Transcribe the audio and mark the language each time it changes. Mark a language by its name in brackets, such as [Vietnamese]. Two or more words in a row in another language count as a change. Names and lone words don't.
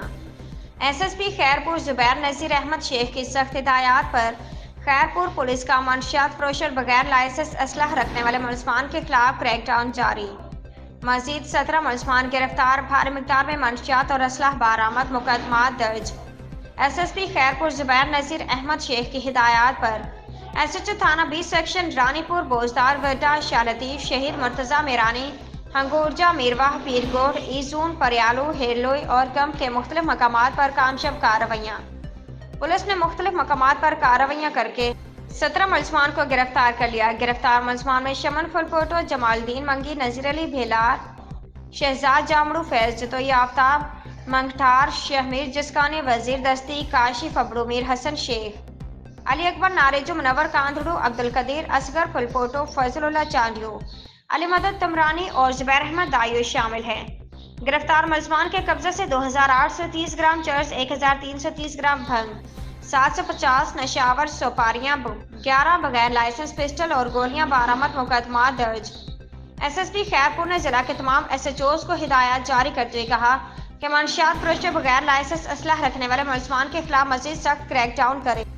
[Urdu] ایس ایس پی خیرپور زبیر نذیر احمد شیخ کی سخت ہدایت پر خیرپور پولیس کا منشیات فروش اور بغیر لائسنس اسلحہ رکھنے والے ملزمان کے خلاف کریک ڈاؤن جاری. مزید 17 ملزمان گرفتار، بھاری مقدار میں منشیات اور اسلحہ برآمد، مقدمہ درج. ایس ایس پی خیرپور زبیر نذیر احمد شیخ کی ہدایت پر ایس ایچ او تھانہ 20 سیکشن رانی پور، بوزدار، وڈا, شاہ لطیف، شہید مرتضیٰ میرانی، ہنگورجا، میرواہ، پیرگوٹ، ایجون، پریالو، ہیرلوئی اور گم کے مختلف مقامات پر کامیاب کارروائیاں. پولیس نے مختلف مقامات پر کارروائیاں کرکے 17 ملزمان کو گرفتار کر لیا. گرفتار ملزمان میں شمن پھلپوٹو، جمال الدین منگی، نذیر علی بھیلار، شہزاد جامڑو، فیض جتوئی، آفتاب منگٹھار، شہمیر جسکانی، وزیر دستی، کاشف ابڑو، میر حسن شیخ، علی اکبر ناریجو، منور کاندھڑو، عبدالقدیر، اصغر پھلپوٹو، فضل اللہ چانڈیو، علی مدد تمرانی اور زبیر احمد دائیو شامل ہیں. گرفتار ملزمان کے قبضے سے 2830 گرام چرس، 1330 گرام بھنگ، 750 نشہ آور سپاریاں، 11 بغیر لائسنس پستول اور گولیاں برآمد، مقدمہ درج. ایس ایس پی خیرپور نے ضلع کے تمام ایس ایچ اوز کو ہدایت جاری کرتے ہوئے کہا کہ منشیات فروش بغیر لائسنس اسلحہ رکھنے والے ملزمان کے خلاف مزید سخت کریک ڈاؤن کریں.